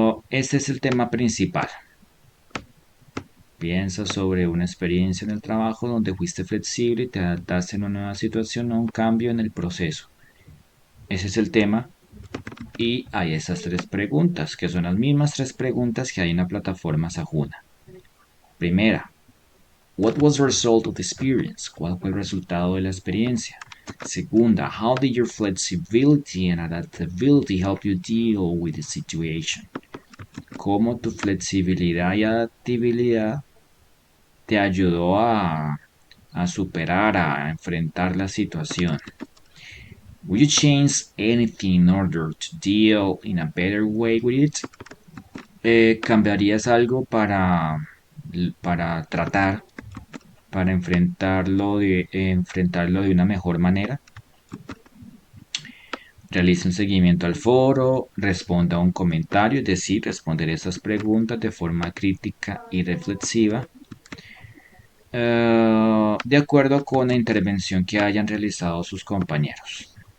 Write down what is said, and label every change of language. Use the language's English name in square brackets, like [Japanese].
[Spanish] Este es el tema principal. Piensa sobre una experiencia en el trabajo donde fuiste flexible y te adaptaste en una nueva situación o un cambio en el proceso. Ese es el tema. Y hay esas tres preguntas, que son las mismas tres preguntas que hay en la plataforma Sajuna. Primera, [English] what was the result of the experience? [Spanish] ¿Cuál fue el resultado de la experiencia? Segunda, [English] how did your flexibility and adaptability help you deal with the situation? [Spanish] ¿Cómo tu flexibilidad y adaptabilidad te ayudó a superar, a enfrentar la situación? [English] Will you change anything in order to deal in a better way with it? [Spanish] ¿Cambiarías algo para tratar, para enfrentarlo de una mejor manera? Realice un seguimiento al foro, responda a un comentario, es decir, responder esas preguntas de forma crítica y reflexiva, de acuerdo con la intervención que hayan realizado sus compañeros.